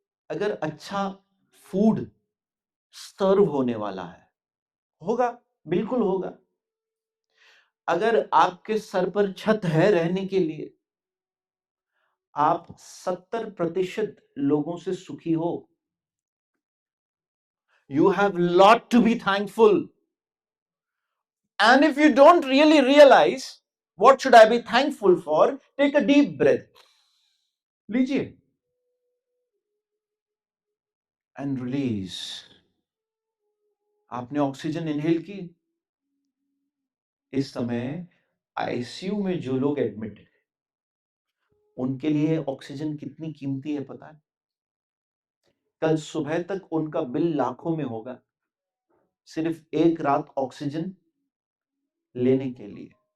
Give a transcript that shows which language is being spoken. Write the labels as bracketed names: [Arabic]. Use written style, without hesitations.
[Hindi] अगर अच्छा फूड सर्व होने वाला है, होगा, बिल्कुल होगा। अगर आपके सर पर छत है रहने के लिए, आप 70% लोगों से सुखी हो, [English] you have lot to be thankful. And if you don't really realize what should I be thankful for, take a deep breath, [Hindi] लीजिए, [English] and release. [Hindi] आपने ऑक्सीजन इनहेल की। इस समय आईसीयू में जो लोग एडमिट है, उनके लिए ऑक्सीजन कितनी कीमती है पता है? कल सुबह तक उनका बिल लाखों में होगा, सिर्फ एक रात ऑक्सीजन लेने के लिए।